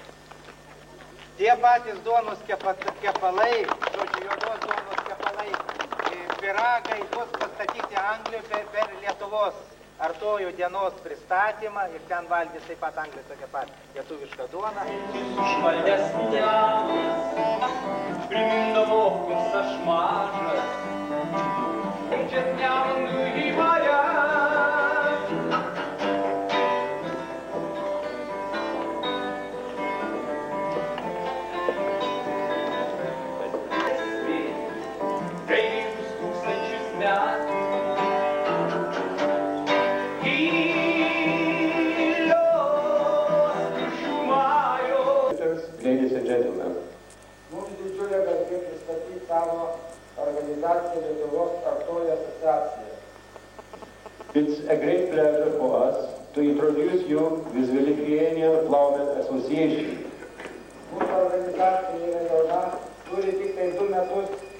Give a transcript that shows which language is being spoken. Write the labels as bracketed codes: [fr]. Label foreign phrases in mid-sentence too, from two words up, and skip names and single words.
[lt] Tie patys duonos kepalai, žodžiu, juodos duonos kepalai, pyragai bus pastatyti Anglijoje per Lietuvos artojų dienos pristatymą ir ten valgys taip pat Anglija tokia pat lietuviška duona. Užvaldęs miestas primindavo visas mažas, čia nemandu į mane. [en] Ladies and gentlemen, [lt] Mums didžiulė garbė pristatyti savo organizaciją Lietuvos artojų asociaciją. [en] it's a great pleasure for us to introduce you with the Lithuanian Plowmen Association. [lt] Mūsų organizacija yra jauna, turi tik tai 2 metus.